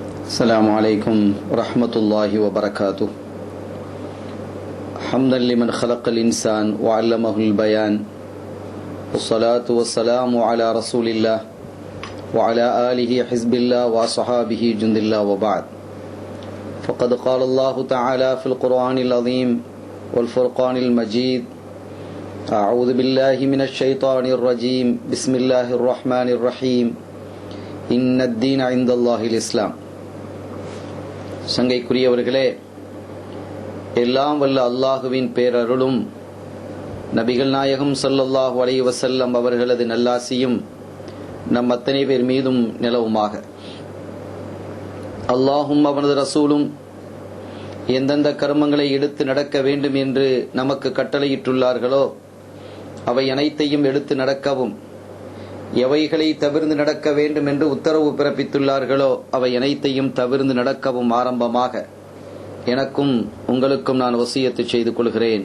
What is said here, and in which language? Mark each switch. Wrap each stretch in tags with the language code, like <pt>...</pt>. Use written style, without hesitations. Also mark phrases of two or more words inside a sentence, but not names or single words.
<ar>السلام عليكم ورحمة الله وبركاته. حمدا لمن خلق الإنسان وعلمه البيان، والصلاة والسلام على رسول الله وعلى آله حزب الله وصحابه جند الله وبعد. فقد قال الله تعالى في القرآن العظيم والفرقان المجيد: أعوذ بالله من الشيطان الرجيم، بسم الله الرحمن الرحيم، إن الدين عند الله الإسلام.</ar> <ta>சங்கைக்குரியவர்களே, எல்லாம் வல்ல அல்லாஹுவின் பேரருளும் நபிகள் நாயகம்</ta> <ar>صلى الله عليه وسلم</ar> <ta>அவர்களது நல்லாசியும் நம் அத்தனை பேர் மீதும் நிலவுமாக. அல்லாஹும் அவனது ரசூலும் எந்தெந்த கர்மங்களை எடுத்து நடக்க வேண்டும் என்று நமக்கு கட்டளையிட்டுள்ளார்களோ அவை அனைத்தையும் எடுத்து நடக்கவும், எவைகளை தவிர்த்து நடக்க வேண்டும் என்று உத்தரவு பிறப்பித்துள்ளார்களோ அவை அனைத்தையும் தவிர்த்து நடக்கவும் ஆரம்பமாக எனக்கும் உங்களுக்கும் நான் வசியத்து செய்து கொள்கிறேன்.</ta>